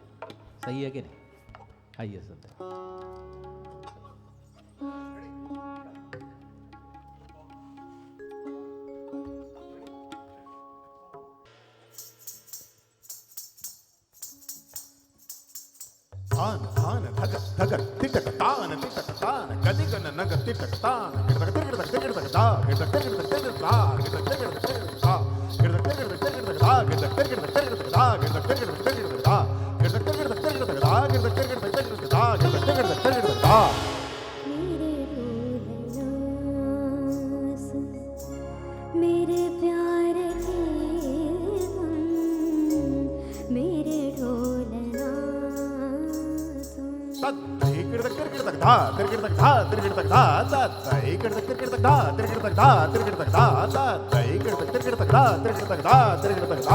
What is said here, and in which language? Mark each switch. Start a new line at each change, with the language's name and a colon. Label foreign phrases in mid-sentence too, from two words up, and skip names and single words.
Hindi: सही है कि नहीं? आइए सुनते हैं। तान धक तिटक तान कदि गन नग तिटक तान गिरदक तिरदक तिरदक दा गिरदक तिरदक तिरदक दा गिरदक तिरदक तिरदक दा गिरदक तिरदक तिरदक दा गिरदक तिरदक तिरदक दा गिरदक तिरदक तिरदक दा गिरदक तिरदक तिरदक दा गिरदक तिरदक तिरदक दा गिरदक तिरदक तिरदक दा। मेरे प्यार के धुन मेरे ढोलना सुन। तत्तै गिरदक तिरदक दा तिरदक दा तिरदक दा तत्तै गिरदक तिरदक दा तिरदक दा तिरदक दा तत्तै गिरदक तिरदक दा तिरदक दा तिरदक दा।